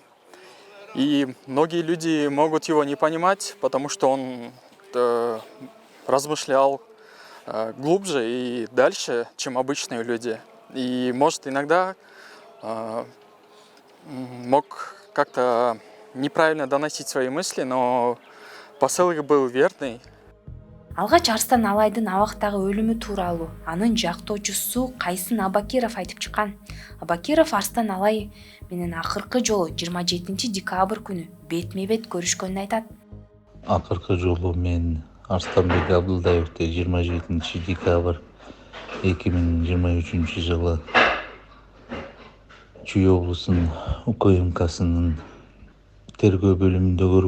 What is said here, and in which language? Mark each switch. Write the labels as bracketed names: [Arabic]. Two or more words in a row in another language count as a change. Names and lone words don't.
[Russian] И многие люди могут его не понимать, потому что он размышлял глубже и дальше, чем обычные люди. И, может, иногда мог как-то неправильно доносить свои мысли, но посыл их был верный. [Kyrgyz] Алгач Арстан Алайдын абактагы өлүмү тууралуу анын жактоочусу Кайсын Абакиров айтып чыккан. Абакиров Арстан Алай менен акыркы жолу 27 декабрь күнү бетме-бет көрүшкөнүн айтат. Акыркы жолу мен Арстанбек Абдулдаевди 27 декабрь 2023 жылы Чүй облусунун УКМКсынын тергөө бөлүмүндө көргөм.